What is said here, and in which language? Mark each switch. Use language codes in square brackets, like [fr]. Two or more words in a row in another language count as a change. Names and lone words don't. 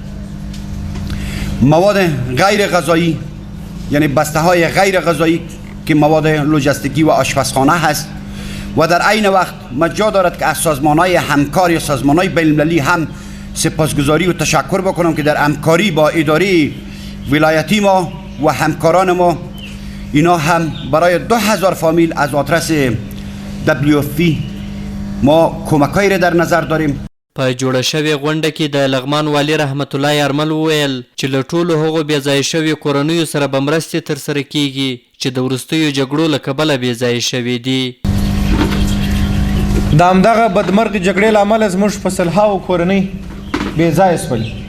[fa] مواد غیر غذایی یعنی بسته‌های غیر غذایی که مواد لوجستیکی و آشپزخانه هست و در عین وقت مجا دارد که از سازمان‌های همکار یا سازمان‌های بین‌المللی هم سپاسگزاری و تشکر بکنم که در همکاری با اداره ولایتی ما و همکاران ما اینا هم برای 2000 فامیل از آدرس WFP ما کمکایی را در نظر داریم. [ps] په جوړه شوې غونډه کې د لغمان والی رحمت الله یارمل وویل چې له ټولو هغو بېځایه شویو کورنیو سره به مرستې ترسره کیږي چې د وروستیو جګړو له کبله بېځایه شوي دي. د همدغه بدمرغې جګړې له امله زموږ په سلهاوو کورنۍ بېځایه شول.